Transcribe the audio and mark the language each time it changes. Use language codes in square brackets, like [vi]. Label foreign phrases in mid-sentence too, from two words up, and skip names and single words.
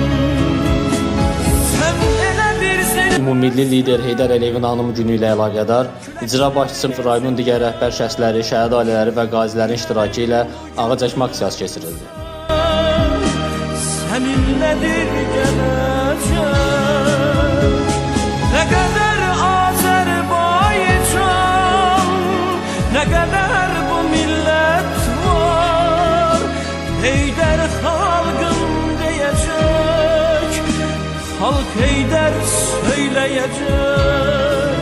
[az] Sən elə bir Ümummilli lider Heydər Əliyevin anım günü ilə əlaqədar icra başçısı rayonun digər rəhbər şəxsləri, şəhid ailələri və qazilərin iştirakı ilə ağac əkmə aksiyası keçirildi. Səninlədir gələcək. [tr] Ne kadar Azerbaycan, ne kadar bu millet var. Heydər halkım diyecek, halk Heydər söyleyecek.